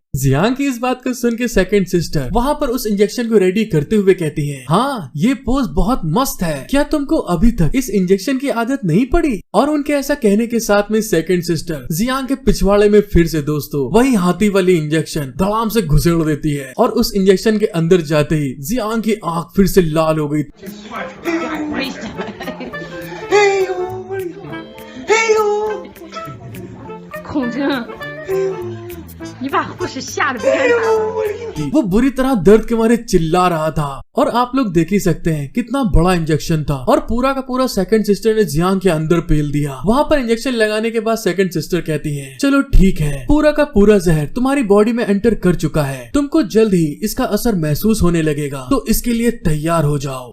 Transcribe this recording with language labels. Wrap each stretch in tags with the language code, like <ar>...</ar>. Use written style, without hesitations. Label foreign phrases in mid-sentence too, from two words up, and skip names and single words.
<hi>जियांग की इस बात को सुन के</hi> <en>second sister</en> <hi>वहाँ पर उस इंजेक्शन को रेडी करते हुए कहती है, हाँ ये पोज बहुत मस्त है, क्या तुमको अभी तक इस इंजेक्शन की आदत नहीं पड़ी। और उनके ऐसा कहने के साथ में</hi> <en>second sister</en> <hi>जियांग के पिछवाड़े में फिर से दोस्तों वही हाथी वाली इंजेक्शन धड़ाम से घुसेड़ देती है और उस इंजेक्शन के अंदर जाते ही जियांग की आंख फिर से लाल हो गई।</hi> <zh>孔真，你把护士吓得不敢打了。</zh> <hi>वो बुरी तरह दर्द के मारे चिल्ला रहा था और आप लोग देख ही सकते हैं कितना बड़ा इंजेक्शन था और पूरा का पूरा</hi> <en>second sister</en> <hi>ने जियांग के अंदर पेल दिया। वहाँ पर इंजेक्शन लगाने के बाद</hi> <en>second sister</en> <hi>कहती है, चलो ठीक है, पूरा का पूरा जहर तुम्हारी बॉडी में एंटर कर चुका है, तुमको जल्द ही इसका असर महसूस होने लगेगा, तो इसके लिए तैयार हो जाओ।</hi>